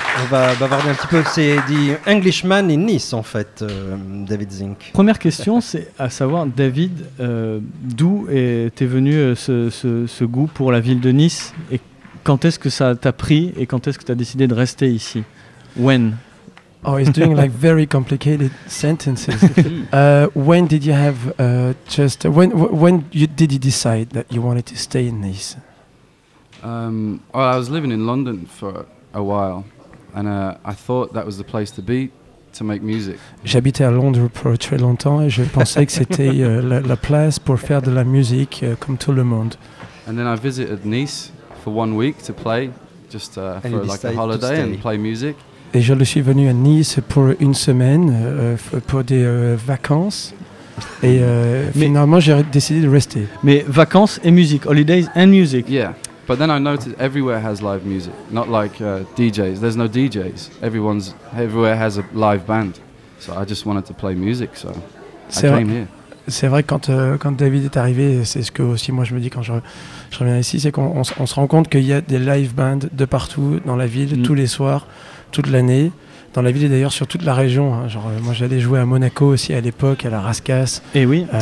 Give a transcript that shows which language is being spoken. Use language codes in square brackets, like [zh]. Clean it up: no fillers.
[fr] On va bavarder un petit peu. C'est The Englishman in Nice, en fait, David Zink. Première question, c'est à savoir, David, d'où t'es venu ce goût pour la ville de Nice et quand est-ce que ça t'a pris et quand est-ce que tu as décidé de rester ici? [en] When? Oh, he's doing like very complicated sentences. When did you have when did you decide that you wanted to stay in Nice? Well, I was living in London for a while, and I thought that was the place to be to make music. [fr] J'habitais à Londres pour très longtemps et je pensais que c'était la place pour faire de la musique comme tout le monde. [en] And then I visited Nice for 1 week to play, just for like a holiday and play music. [fr] Et je suis venu à Nice pour une semaine pour des vacances. Et finalement, j'ai décidé de rester. Mais vacances et musique, [en] holidays and music. Yeah. But then I noticed everywhere has live music, not like DJs. There's no DJs. Everywhere has a live band. So I just wanted to play music, so I came here. [fr] C'est vrai que quand David est arrivé, c'est ce que aussi moi je me dis quand je reviens ici, c'est qu'on se rend compte qu'il y a des live bands de partout dans la ville, tous les soirs, toute l'année. Dans la ville et d'ailleurs sur toute la région. Hein. Genre, moi j'allais jouer à Monaco aussi à l'époque, à la Rascasse. Et oui,